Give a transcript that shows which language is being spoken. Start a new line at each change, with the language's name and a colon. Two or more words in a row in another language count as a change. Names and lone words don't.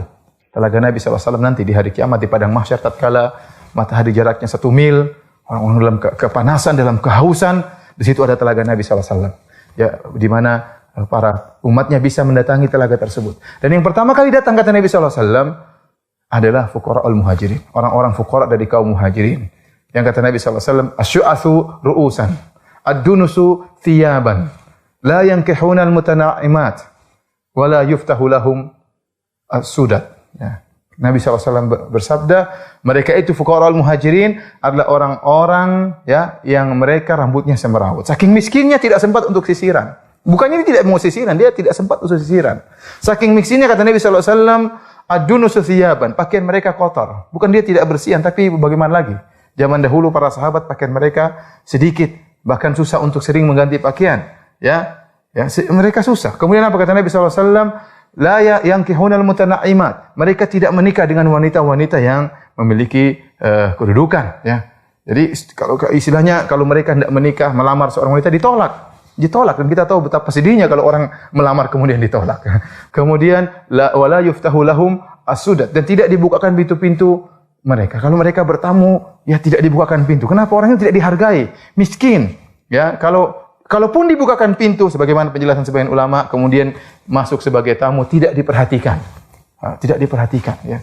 Indonesian: Telaga Nabi SAW nanti di hari kiamat di padang mahsyar tatkala matahari jaraknya 1 mil, orang-orang dalam kepanasan, dalam kehausan, di situ ada telaga Nabi SAW. Ya, di mana para umatnya bisa mendatangi telaga tersebut. Dan yang pertama kali datang kata Nabi SAW adalah
Arabic: فقراء المهاجرين,
Indonesian: orang-orang fuqara dari kaum muhajirin. Yang kata Nabi SAW,
Arabic: أشعث رؤوسا، الدنس ثيابا، لا ينكحون المتنعمات، ولا يفتح لهم السدد.
Indonesian: Ya. Nabi SAW bersabda, mereka itu
Arabic: فقراء المهاجرين
Indonesian: adalah orang-orang ya yang mereka rambutnya semrawut. Saking miskinnya tidak sempat untuk sisiran. Bukannya dia tidak mau sisiran, dia tidak sempat untuk sisiran. Saking miskinnya kata Nabi SAW,
Arabic: الدنس ثيابا,
Indonesian: pakaian mereka kotor. Bukan dia tidak bersihan, tapi bagaimana lagi? Zaman dahulu para sahabat pakaian mereka sedikit, bahkan susah untuk sering mengganti pakaian. Ya, mereka susah. Kemudian apa kata Nabi SAW?
Arabic: لا ينكحون المتنعمات.
Indonesian: Mereka tidak menikah dengan wanita-wanita yang memiliki kedudukan. Ya. Jadi kalau istilahnya kalau mereka tidak menikah, melamar seorang wanita ditolak. Dan kita tahu betapa sedihnya kalau orang melamar kemudian ditolak. Kemudian
Arabic: ولا يفتح لهم السدد,
Indonesian: dan tidak dibukakan pintu-pintu mereka. Kalau mereka bertamu, ya tidak dibukakan pintu. Kenapa? Orangnya tidak dihargai, miskin. Ya, kalaupun dibukakan pintu, sebagaimana penjelasan sebagian ulama, kemudian masuk sebagai tamu, tidak diperhatikan. Ya.